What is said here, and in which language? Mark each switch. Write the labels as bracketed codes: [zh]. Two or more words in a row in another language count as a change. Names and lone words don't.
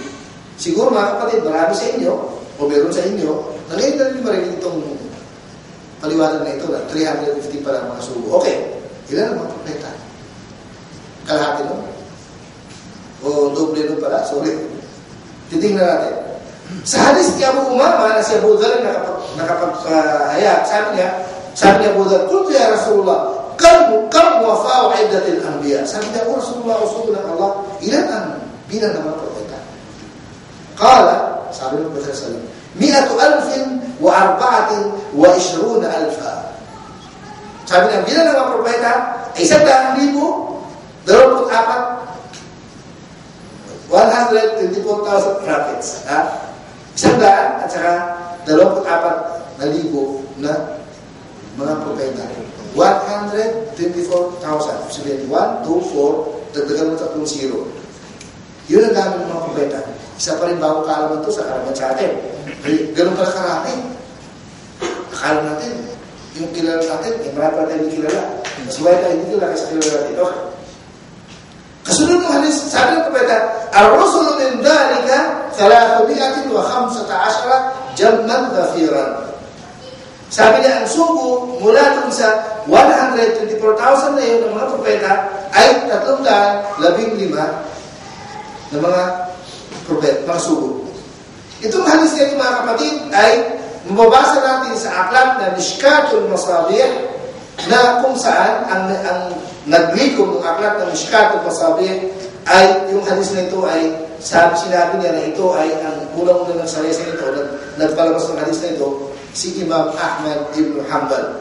[tl] Siguro mga kapatid, marami sa inyo, o meron sa inyo, na ngayon na rin marinig itong paliwanag na ito na 350 pala mga sugo. Okay, ilan ang mga propeta? Kalahati nun? O doble nun pala? Sorry. Titingnan natin. Sa hadis ni Abu Umama na si Abu Dhar nakapag-hayag, sabi niya Abu Dhar, [ar] "قلت يا رسول الله، كم وفاء عدة الأنبياء. [tl] Sabi niya, Rasulullah ng Allah, ilan ang bilang ng mga propeta? Qala, sabi ng Propeta [ar] صلى الله عليه وسلم, [tl] 124,000. Sabi niya, bilang ng mga propeta ay 124,000. 124,000 prophets. 100 at saka 24,000 na mga propeta. 124,000. Sabihin, 1, 2, 4, dagdagan mo 3 0. Yun ang dami ng mga propeta. Isa pa rin bago kaalaman ito sa karamihan sa atin. Ganun pala karami. Akala natin, yung kilala natin, marami pa tayo hindi kilala. Mas wala tayo hindi kilala sa kilala natin. Okay. Kasunod ng hadis, sabi ng propeta, [ar] "الرسل من ذلك 315 جما غفيرا." [tl] Sabi niya, ang sugo mula dun sa 124,000 na yun ng mga propeta ay 315 na mga propeta, mga sugo. Itong hadis niya, mga kapatid, ay mababasa natin sa aklat na Mishkatul Masabih, na kung saan ang naglikom ng aklat ng Mishkatul Masabih ay yung hadis na ito ay sinabi niya na ito ay ang unang-unang nagsalesa nito, nagpalabas ng hadis na ito, si Imam Ahmad ibn Hanbal.